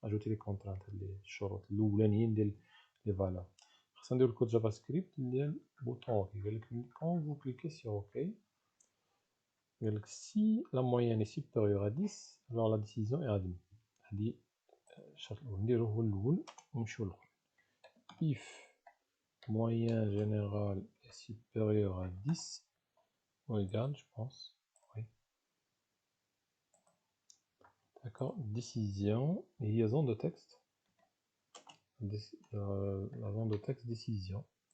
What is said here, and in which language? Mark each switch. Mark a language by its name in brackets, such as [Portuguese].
[French] Ajouter les contraintes, les [Arabic] الشروط الأولانيين ديال [French] les valeurs. [Arabic] خاصنا نديرو الكود جافا سكريبت ديال بوطون OK. [French] Quand vous cliquez sur OK, si la moyenne est supérieure à 10, alors la décision est admise. [Arabic] هذه الشرط الأول نديرو هو الأول ونمشيو للآخر. [French] If moyen général est supérieur à 10, ou égal, je pense. Oui. D'accord. Décision, liaison de texte. La zone de texte décision.